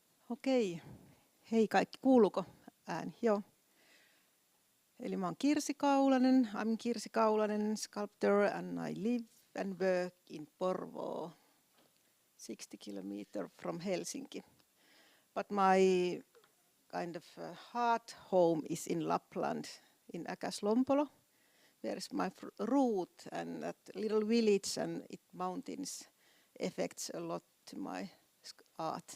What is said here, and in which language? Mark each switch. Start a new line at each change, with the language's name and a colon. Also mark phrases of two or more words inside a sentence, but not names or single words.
Finnish: Okei. Hei kaikki, kuuluuko ääni? Joo. Eli mä oon Kirsi Kaulanen.
English: I'm Kirsi Kaulanen, sculptor, and I live and work in Porvoo, 60 kilometers from Helsinki. But my kind of heart home is in Lapland, in Äkäslompolo. Where is my root, and that little village and its mountains affects a lot to my art.